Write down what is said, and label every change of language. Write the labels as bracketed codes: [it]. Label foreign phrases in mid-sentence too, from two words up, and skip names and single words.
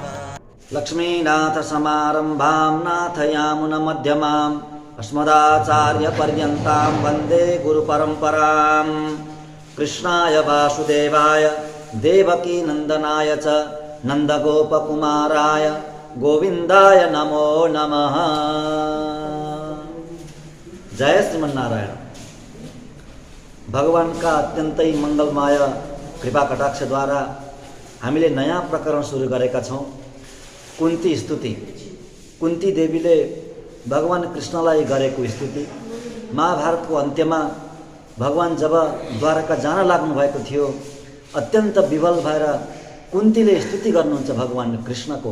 [sa] लक्ष्मीनाथ समारंभां नाथयामुन मध्यमाम् अस्मदाचार्य पर्यन्तां वन्दे गुरुपरम्पराम्। कृष्णाय वासुदेवाय देवकी नंदनाय च नंदगोपकुमाराय गोविंदाय नमो नमः। जय श्रीमन्नारायण। [ne] भगवानका अत्यन्तै मङ्गलमय कृपा कटाक्षद्वारा हामीले नयाँ प्रकरण सुरु गरेका छौँ। कुन्ती स्तुति। कुन्ती देवीले भगवान कृष्णलाई गरेको स्तुति। महाभारतको अन्त्यमा भगवान जब द्वारका जान लाग्नु भएको थियो, अत्यन्त विवल भएर कुन्तीले स्तुति गर्नुहुन्छ भगवान कृष्णको।